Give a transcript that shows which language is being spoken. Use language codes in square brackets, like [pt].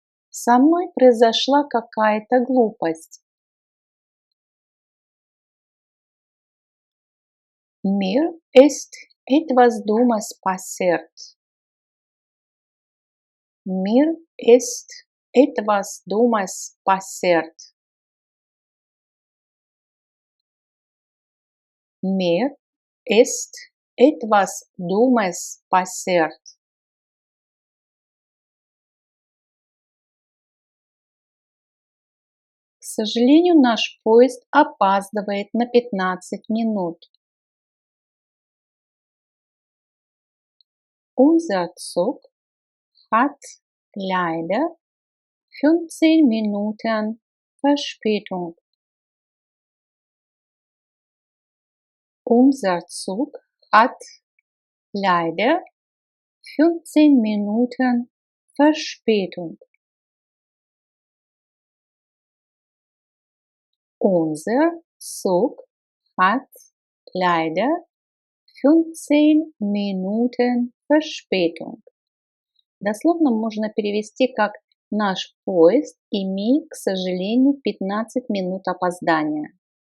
[ru] Со мной произошла какая-то глупость. [de] Mir ist etwas Dummes passiert. Mir ist etwas Dummes passiert. Mir ist etwas Dummes passiert. [ru] К сожалению, наш поезд опаздывает на 15 минут. [de] Unser Zug hat leider 15 Minuten Verspätung. Unser Zug hat leider 15 Minuten Verspätung. Unser Zug hat leider 15 Minuten Verspätung. [ru] Дословно можно перевести как «Наш поезд имеет, к сожалению, 15 минут опоздания».